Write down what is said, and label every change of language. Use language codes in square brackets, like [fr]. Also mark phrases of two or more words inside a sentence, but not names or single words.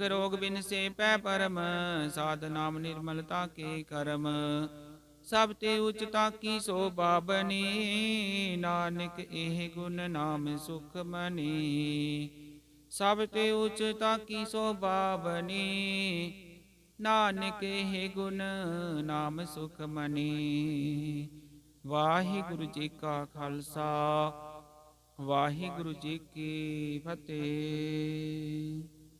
[hi] रोग बिन से पै परम साध नाम निर्मलता के करम सब ते उचता की शोभा बनी नानक एह गुण नाम सुख मनी सब ते उचता की शोभा बनी नानक हे गुण नाम सुख मनी वाहिगुरु जी का खालसा वाहिगुरु जी की फतेह।